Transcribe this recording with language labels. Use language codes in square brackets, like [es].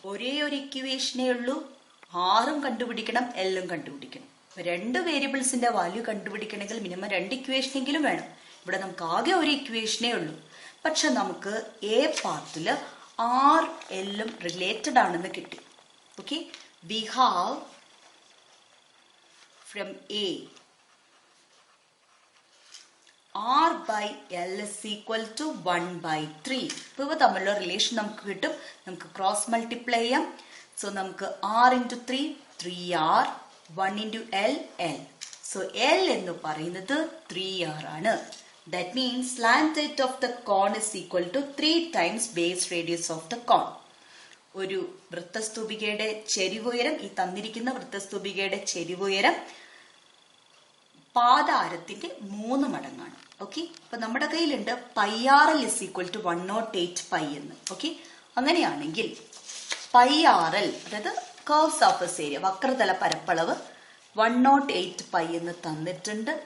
[ml] ഒരേ ഒരു ഇക്വേഷനേ ഉള്ളൂ. ആറും കണ്ടുപിടിക്കണം, എല്ലും കണ്ടുപിടിക്കണം. രണ്ട് വേരിയബിൾസിന്റെ വാല്യൂ കണ്ടുപിടിക്കണമെങ്കിൽ മിനിമം 2 ഇക്വേഷനെങ്കിലും വേണം. ഇവിടെ നമുക്ക് ആകെ ഒരു ഇക്വേഷനേ ഉള്ളൂ. പക്ഷെ നമുക്ക് എ പാർട്ടില് ആർ എല്ലും റിലേറ്റഡ് ആണെന്ന് കിട്ടി. [en] Okay, we have from A R by L is equal to 1/3. [ml] ഇപ്പോൾ ഇവ തമ്മിലുള്ള റിലേഷൻ നമുക്ക് കിട്ടും. നമുക്ക് ക്രോസ് മൾട്ടിപ്ലൈ ചെയ്യാം. സോ നമുക്ക് R into 3 3R, 1 into L L. So L എന്ന് പറയുന്നത് 3R ആണ്. [en] That means slant height of the cone is equal to 3 times base radius of the cone. [ml] ഒരു വൃത്തസ്തൂപികയുടെ ചെരിവുയരം, ഈ തന്നിരിക്കുന്ന വൃത്തസ്തൂപികയുടെ ചെരിവുയരം പാദാരത്തിന്റെ 3 മടങ്ങാണ്. ഓക്കെ, അപ്പൊ നമ്മുടെ കയ്യിലുണ്ട് pi R L is equal to 108 pi എന്ന്. ഓക്കെ, അങ്ങനെയാണെങ്കിൽ പൈ ആർ എൽ, അതായത് കർവ് സർഫസ് ഏരിയ, വക്രതല പരപ്പളവ് 108 പൈ എന്ന് തന്നിട്ടുണ്ട്.